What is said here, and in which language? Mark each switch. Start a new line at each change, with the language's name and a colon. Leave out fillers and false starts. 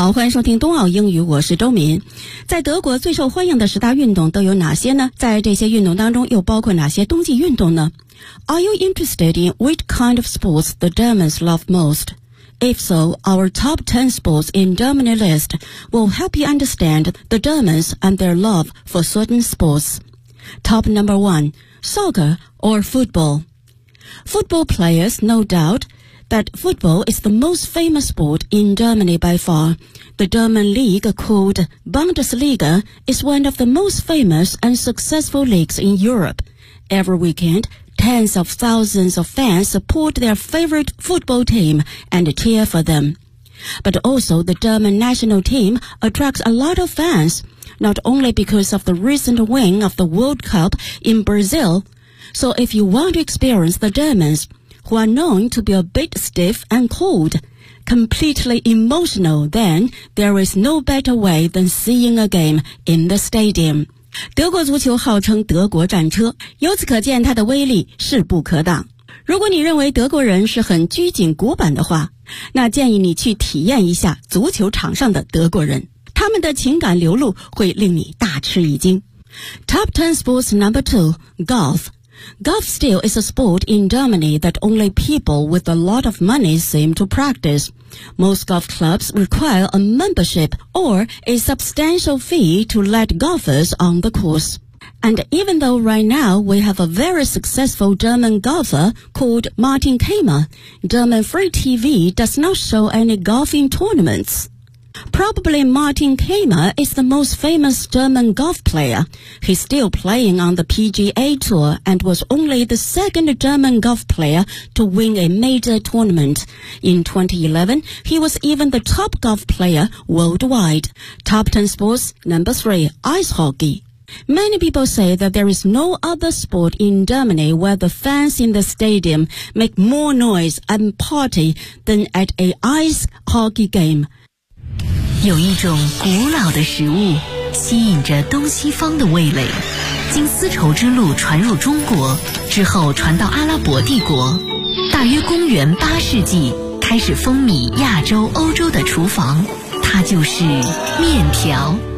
Chinese: 收听冬奥英语，我是周敏。在德国最受欢迎的十大运动都有哪些呢？在这些运动当中又包括哪些冬季运动呢？
English: Are you interested in which kind of sports the Germans love most? If so, our top 10 sports in Germany list will help you understand the Germans and their love for certain sports. Top number 1, soccer or football. Football players, no doubt, that football is the most famous sport in Germany by far. The German league called Bundesliga is one of the most famous and successful leagues in Europe. Every weekend, tens of thousands of fans support their favorite football team and cheer for them. But also, the German national team attracts a lot of fans, not only because of the recent win of the World Cup in Brazil. So if you want to experience the Germans, who are known to be a bit stiff and cold,completely emotional, then there is no better way than seeing a game in the stadium.
Chinese: 德国足球号称德国战车，由此可见它的威力势不可挡。如果你认为德国人是很拘谨古板的话，那建议你去体验一下足球场上的德国人，他们的情感流露会令你大吃一惊。
English: Top 10 sports number 2, golf. Golf still is a sport in Germany that only people with a lot of money seem to practice. Most golf clubs require a membership or a substantial fee to let golfers on the course. And even though right now we have a very successful German golfer called Martin Kramer, German free TV does not show any golfing tournaments. Probably Martin Kramer is the most famous German golf player. He's still playing on the PGA Tour and was only the second German golf player to win a major tournament. In 2011, he was even the top golf player worldwide. Top 10 sports number 3, ice hockey. Many people say that there is no other sport in Germany where the fans in the stadium make more noise and party than at an ice hockey game.
Chinese: 有一种古老的食物吸引着东西方的味蕾，经丝绸之路传入中国之后传到阿拉伯帝国，大约公元八世纪开始风靡亚洲欧洲的厨房，它就是面条。